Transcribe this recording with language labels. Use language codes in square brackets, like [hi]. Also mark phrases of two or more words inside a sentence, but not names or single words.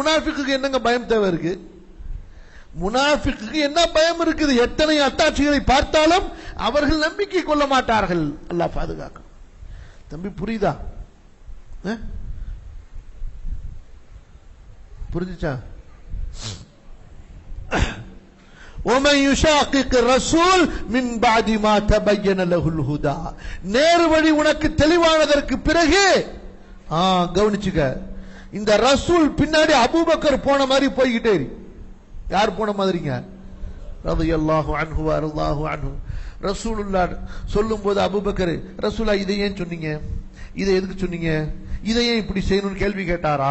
[ta] முனாஃபிக்கு என்னங்க பயம் தேவை இருக்கு? முனாஃபிக்கு என்ன பயம் இருக்குது? எத்தனை அத்தாட்சிகளை பார்த்தாலும் அவர்கள் நம்பிக்கை கொள்ள மாட்டார்கள். அல்லாஹ் பாதுகாக்க. தம்பி புரியுதா? புரிஞ்சுச்சா? [ar] وَمَن يُشَاقِقِ الرَّسُولَ مِن بَعْدِ مَا تَبَيَّنَ لَهُ الْهُدَى, [ta] நேர்வழி உனக்கு தெளிவானதற்கு பிறகு. கவனிச்சுக்க, இந்த ரசூல் பின்னாடி அபூபக்கர் போன மாதிரி போய்கிட்டே யார் போன மாதிரிங்க? [ar] رضي الله عنه والله عنه. [ta] ரசூலுல்லாஹ் சொல்லும்போது அபூபக்கர், ரசூலா இதை ஏன் சொன்னீங்க, இதை எதுக்கு சொன்னீங்க, இதை ஏன் இப்படி செய்யணும்னு கேள்வி கேட்டாரா?